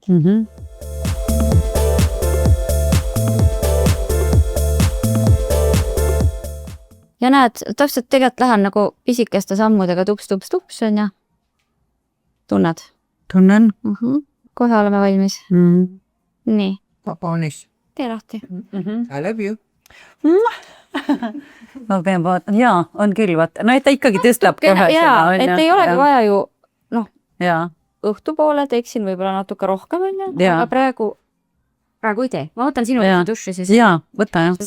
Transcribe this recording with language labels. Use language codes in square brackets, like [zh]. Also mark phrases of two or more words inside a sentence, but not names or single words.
[et] Ja näed, täpselt tegelikult lähen nagu pisikeste sammudega tups, on ju. Tunned? Tunnen. Kohe oleme valmis. Nii, Paanis. tee lahti. [en] I love you. [et] ma pean vaatama, jaa, on küll, vaata, no et ta ikkagi tõstab kohe Jaa, et ei olegi vaja ju, noh, jaa, õhtupoole teeksin võib-olla natuke rohkem, on ju, Jaa. aga praegu ei tee. Ma võtan sinu Jaa. duši siis. jaa, võta jah.